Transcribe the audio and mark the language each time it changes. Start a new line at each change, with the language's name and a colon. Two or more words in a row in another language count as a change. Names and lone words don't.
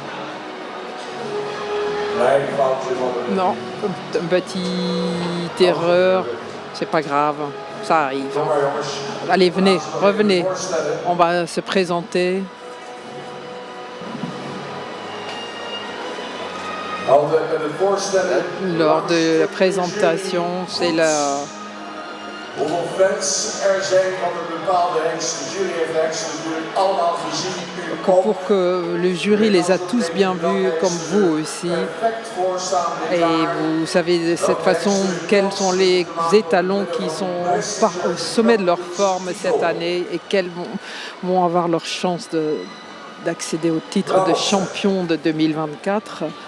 French: Non, une petite erreur, c'est pas grave, ça arrive. Allez, venez, revenez, on va se présenter. Lors de la présentation, c'est la...
Dutch: Hoeveel fans er zijn van een bepaalde hengst. De jury heeft de hengst natuurlijk allemaal gezien.
French: Pour que le jury les a tous bien vus, comme vous aussi. Et vous savez de cette façon quels sont les étalons qui sont au sommet de leur forme cette année et quels vont avoir leur chance d'accéder au titre de champion de 2024.